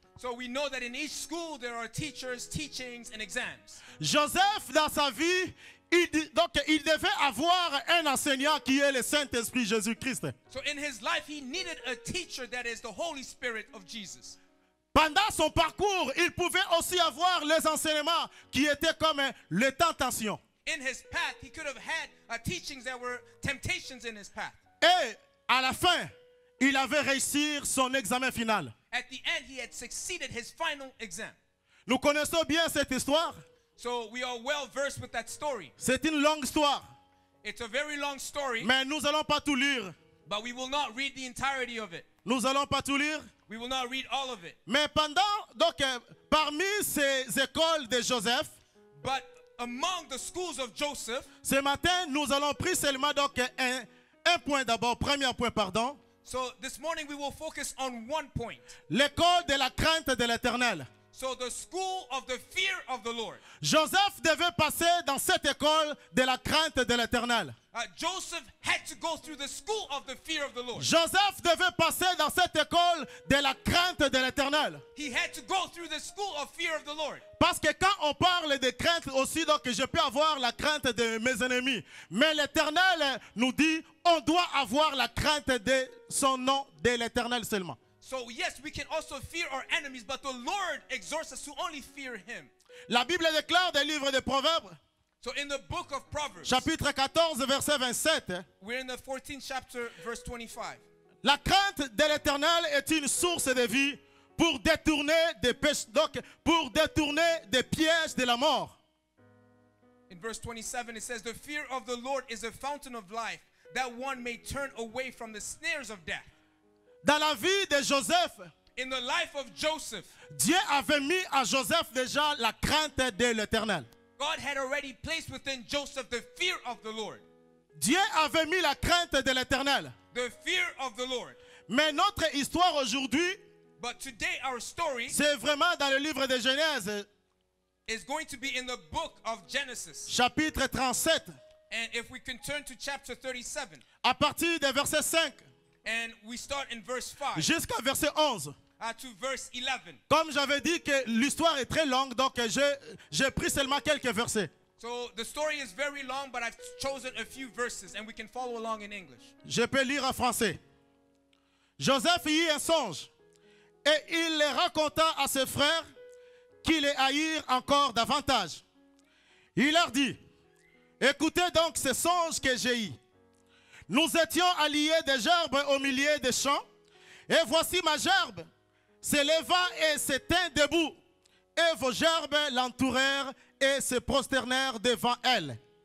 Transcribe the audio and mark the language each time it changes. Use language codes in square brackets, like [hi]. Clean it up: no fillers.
[en] so we know that in each school there are teachers, teachings, and exams. [fr] Joseph, dans sa vie, il devait avoir un enseignant qui est le Saint-Esprit Jésus-Christ. [en] So in his life, he needed a teacher that is the Holy Spirit of Jesus. [fr] Pendant son parcours, il pouvait aussi avoir les enseignements qui étaient comme les tentations. [en] In his path, he could have had teachings that were temptations in his path. [fr] Et à la fin, il avait réussi son examen final. [en] At the end, he had succeeded his final exam. [fr] Nous connaissons bien cette histoire. [en] So we are well versed with that story. [fr] C'est une longue histoire. [en] It's a very long story, [fr] Mais nous n'allons pas tout lire. [en] but we will not read the entirety of it. [fr] Nous n'allons pas tout lire. [en] We will not read all of it. [fr] Mais parmi ces écoles de Joseph, [en] But among the schools of Joseph, [fr] ce matin, nous allons prendre seulement un point d'abord, premier point, pardon. [en] so this morning we will focus on one point. [fr] L'école de la crainte de l'Éternel. [en] So the school of the fear of the Lord. [fr] Joseph devait passer dans cette école de la crainte de l'Éternel. [en] Joseph had to go through the school of the fear of the Lord. [fr] Joseph devait passer dans cette école de la crainte de l'Éternel. [en] He had to go through the school of fear of the Lord. [fr] Parce que quand on parle de crainte aussi, donc je peux avoir la crainte de mes ennemis. Mais l'Éternel nous dit, on doit avoir la crainte de son nom, de l'Éternel seulement. [en] So yes, we can also fear our enemies, but the Lord exhorts us to only fear him. [fr] La Bible déclare dans le livre des Proverbes, [en] So in the book of Proverbs, [fr] chapitre 14, verset 27, [en] we're in the 14th chapter, verse 25. [fr] la crainte de l'Éternel est une source de vie pour détourner des pour détourner des pièges de la mort. [en] In verse 27, it says, "The fear of the Lord is a fountain of life, that one may turn away from the snares of death." [fr] Dans la vie de Joseph, [en] In the life of Joseph, [fr] Dieu avait mis à Joseph déjà la crainte de l'Éternel. [en] God had already placed within Joseph the fear of the Lord. [fr] Dieu avait mis la crainte de l'Éternel. [en] The fear of the Lord. [fr] Mais notre histoire aujourd'hui, [en] But today our story [fr] c'est vraiment dans le livre de Genèse, [en] is going to be in the book of Genesis. [fr] chapitre 37, [en] And if we can turn to chapter 37, [fr] à partir du verset 5 [en] and we start in verse 5 [fr] jusqu'à verset 11. [en] to verse 11. [fr] Comme j'avais dit que l'histoire est très longue, donc j'ai pris seulement quelques versets. [en] So the story is very long, but I've chosen a few verses and we can follow along in English. [fr] Je peux lire en français. Joseph eut un songe et il le raconta à ses frères qui les haïrent encore davantage. Il leur dit, écoutez donc ce songe que j'ai eu. Nous étions alliés des gerbes au milieu des champs et voici ma gerbe se leva et se tint debout et vos gerbes l'entourèrent et se prosternèrent devant elle.